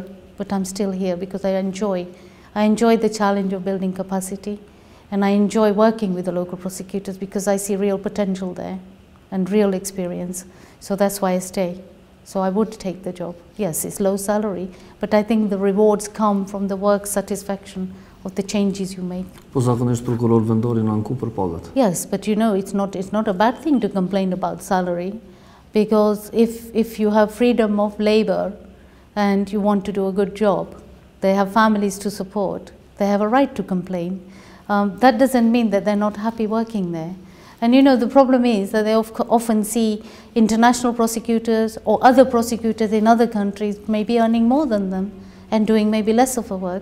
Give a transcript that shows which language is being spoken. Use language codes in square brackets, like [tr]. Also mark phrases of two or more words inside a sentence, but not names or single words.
[en] But I'm still here because I enjoy the challenge of building capacity. And I enjoy working with the local prosecutors because I see real potential there and real experience. So that's why I stay. So I would take the job. Yes, it's low salary, but I think the rewards come from the work satisfaction of the changes you make. [sq] Po zakonisht prokuror vendori në anku për pagat. [en] Yes, but you know, it's not a bad thing to complain about salary, because if you have freedom of labor and you want to do a good job, they have families to support, they have a right to complain. That doesn't mean that they're not happy working there. And you know, the problem is that they often see international prosecutors or other prosecutors in other countries maybe earning more than them and doing maybe less of the work.